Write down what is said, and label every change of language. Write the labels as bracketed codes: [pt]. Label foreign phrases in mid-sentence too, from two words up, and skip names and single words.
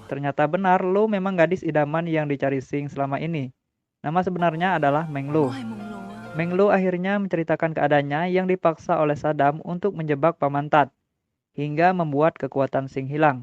[id] Ternyata benar, Lo memang gadis idaman yang dicari Sing selama ini. Nama sebenarnya adalah Meng [yue] 我 Lo. 係夢露啊！ [id] Meng Lo akhirnya menceritakan keadaannya yang dipaksa oleh Saddam untuk menjebak Paman Tat, hingga membuat kekuatan Sing hilang.